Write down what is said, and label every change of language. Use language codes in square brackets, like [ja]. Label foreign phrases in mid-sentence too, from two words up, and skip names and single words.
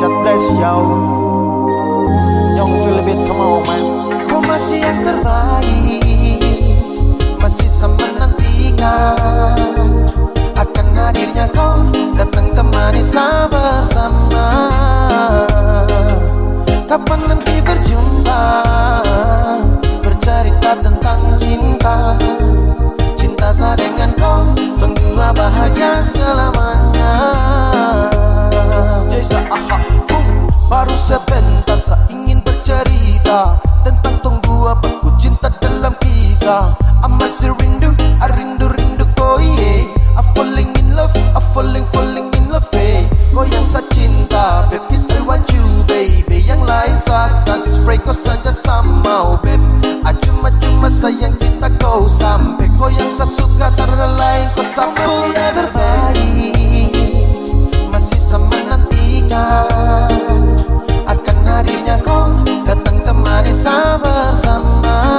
[en] bless yo. Young feel a bit, come on man. [id] Kau masih yang terbaik, masih sama nantikan akan hadirnya kau datang temani saya bersama. Kapan nanti berjumpa, bercerita tentang cinta. Cinta saya dengan kau, tunggu bahagia selamanya. Jesa aha, baru sebentar saya ingin bercerita tentang tunggu aku cinta dalam kisah. I masih rindu, I rindu kau yeah. [en] I falling in love, I falling in love eh. [id] Kau yang saya cinta, [en] baby I want you baby. [id] Yang lain saya kasih spray, kau saja sama oh babe. Cuma sayang cinta kau sampai. Kau yang saya suka, karena lain kau sampai. Masih yang terbaik, masih sama nantikan akan hadirnya kau datang temani saya bersama.